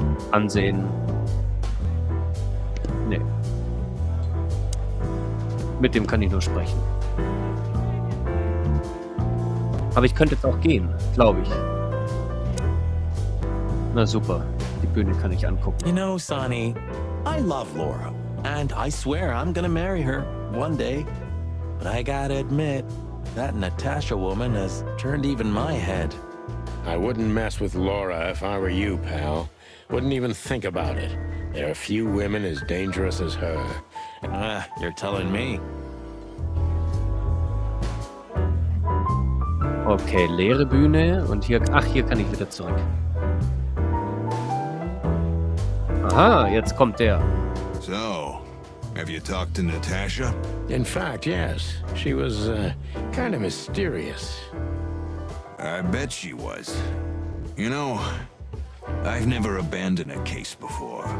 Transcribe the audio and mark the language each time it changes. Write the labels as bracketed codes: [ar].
[de] Ansehen. Nee. Mit dem kann ich nur sprechen. Aber ich könnte jetzt auch gehen, glaube ich. Na super. Die Bühne kann ich angucken. [en] You know, Sonny, I love Laura, and I swear I'm gonna marry her one day. But I gotta admit, that Natasha woman has turned even my head. I wouldn't mess with Laura if I were you, pal. Wouldn't even think about it. There are few women as dangerous as her. You're telling me. [de] Okay, leere Bühne und hier... Ach, hier kann ich wieder zurück. Aha, jetzt kommt der. [en] So, have you talked to Natasha? In fact, yes. She was, kind of mysterious. I bet she was. You know, I've never abandoned a case before.